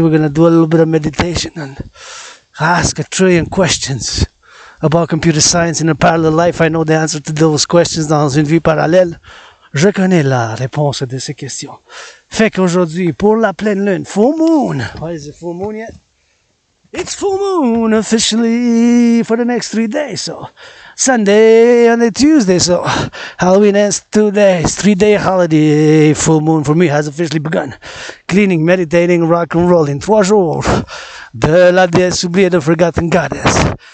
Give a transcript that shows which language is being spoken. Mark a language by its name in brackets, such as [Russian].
[English] We're gonna do a little bit of meditation and ask a trillion questions about computer science in a parallel life. I know the answer to those questions [French] dans une vie parallèle. Je connais la réponse de ces questions. Fait qu'aujourd'hui, pour la pleine lune, [English] full moon. What is it, full moon yet? It's full moon officially for the next 3 days. So Sunday and Tuesday. So Halloween ends 2 days. 3-day holiday. Full moon for me has officially begun. Cleaning, meditating, rock and rolling. [French] 3 jours de la Deesse Oublie, the forgotten goddess.